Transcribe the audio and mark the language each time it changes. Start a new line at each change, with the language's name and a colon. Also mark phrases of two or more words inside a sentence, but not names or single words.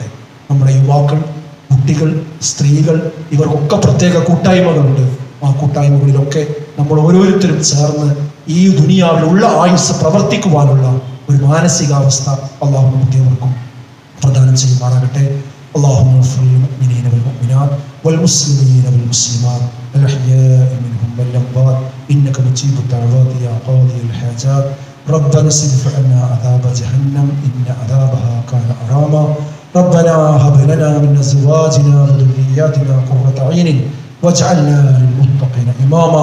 Malayalam: നമ്മുടെ യുവാക്കൾ, കുട്ടികൾ, സ്ത്രീകൾ ഇവർക്കൊക്കെ പ്രത്യേക കൂട്ടായ്മകളുണ്ട്. ആ കൂട്ടായ്മകളിലൊക്കെ നമ്മൾ ഓരോരുത്തരും ചേർന്ന് ഈ ദുനിയാവിലുള്ള ആയുസ് പ്രവർത്തിക്കുവാനുള്ള ഒരു മാനസികാവസ്ഥ അള്ളാഹു നമുക്കേവർക്കും പ്രദാനം ചെയ്യുമാറാകട്ടെ.
Arabic: اللهم اغفر للمؤمنين والمؤمنات والمسلمين والمسلمات الأحياء منهم والأموات إنك مجيب الدعوات يا قاضي الحاجات. ربنا اصرف عنا عذاب جهنم إن عذابها كان غراما. ربنا هب لنا من أزواجنا وذرياتنا قرة أعين واجعلنا للمتقين إماما.